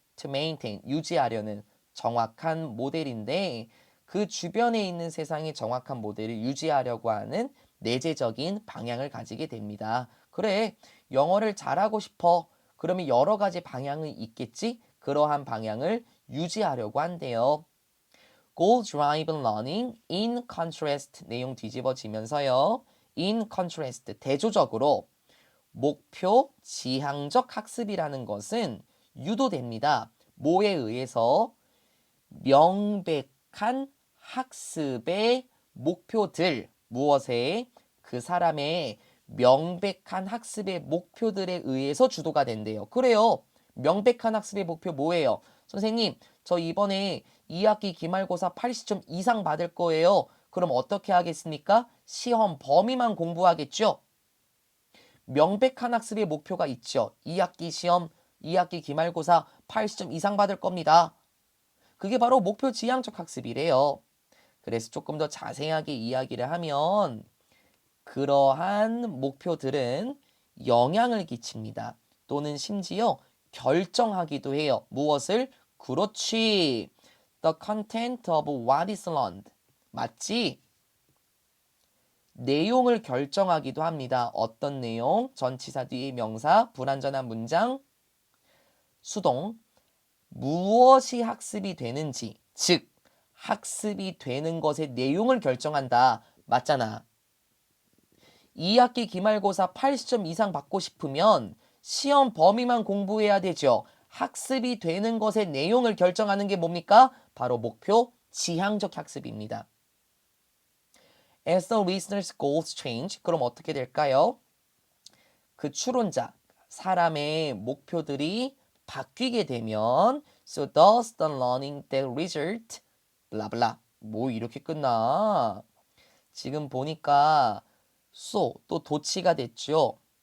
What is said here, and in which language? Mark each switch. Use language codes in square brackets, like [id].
[en] To maintain, [ko] 유지하려는 정확한 모델인데 그 주변에 있는 세상의 정확한 모델을 유지하려고 하는 내재적인 방향을 가지게 됩니다. 그래, 영어를 잘하고 싶어. 그러면 여러 가지 방향이 있겠지? 그러한 방향을 유지하려고 한대요. [en] goal-driven learning in contrast [ko] 내용 뒤집어지면서요. [en] in contrast [ko] 대조적으로 목표 지향적 학습이라는 것은 유도됩니다. 뭐에 의해서 명백한 학습의 목표들 무엇에 그 사람의 명백한 학습의 목표들에 의해서 주도가 된대요. 그래요. 명백한 학습의 목표 뭐예요? 선생님, 저 이번에 2학기 기말고사 80점 이상 받을 거예요. 그럼 어떻게 하겠습니까? 시험 범위만 공부하겠죠? 명백한 학습의 목표가 있죠. 2학기 시험, 2학기 기말고사 80점 이상 받을 겁니다. 그게 바로 목표 지향적 학습이래요. 그래서 조금 더 자세하게 이야기를 하면 그러한 목표들은 영향을 끼칩니다. 또는 심지어 결정하기도 해요. 무엇을? 그렇지. [en] The content of what is learned. [ko] 맞지? 내용을 결정하기도 합니다. 어떤 내용? 전치사 뒤에 명사, 불완전한 문장, 수동. 무엇이 학습이 되는지, 즉 학습이 되는 것의 내용을 결정한다. 맞잖아. 2학기 기말고사 80점 이상 받고 싶으면 시험 범위만 공부해야 되죠. 학습이 되는 것의 내용을 결정하는 게 뭡니까? 바로 목표 지향적 학습입니다. [en] As the listener's goals change, [ko] 그럼 어떻게 될까요? 그 추론자, 사람의 목표들이 바뀌게 되면 [en] so does the learning that result [ko] 블라블라 뭐 이렇게 끝나. 지금 보니까 so 또 도치가 됐죠.